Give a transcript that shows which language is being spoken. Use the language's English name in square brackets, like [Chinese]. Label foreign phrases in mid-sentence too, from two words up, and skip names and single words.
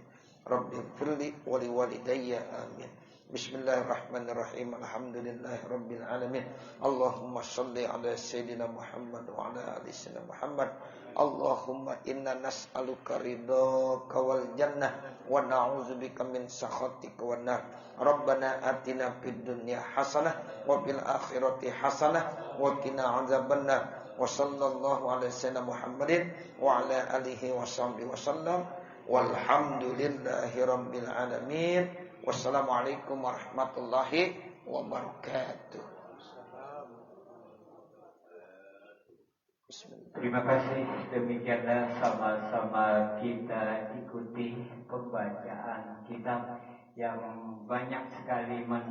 [Arabic] رب اغفر لي ولوالدي آمين بسم الله الرحمن الرحيم. الحمد لله رب العالمين اللهم صل على سيدنا محمد وعلى آل سيدنا محمد. اللهم إنا نسألك رضاك والجنة ونعوذ بك من سخطك والنار. ربنا آتنا في الدنيا حسنة وفي الآخرة حسنة وقنا عذاب النار. وصلى الله على سيدنا محمد وعلى آله وصحبه وسلم. والحمد لله رب العالمين. والسلام عليكم ورحمة الله وبركاته. [Indonesian] Terima kasih. Demikianlah sama-sama kita ikuti pembacaan kitab yang banyak sekali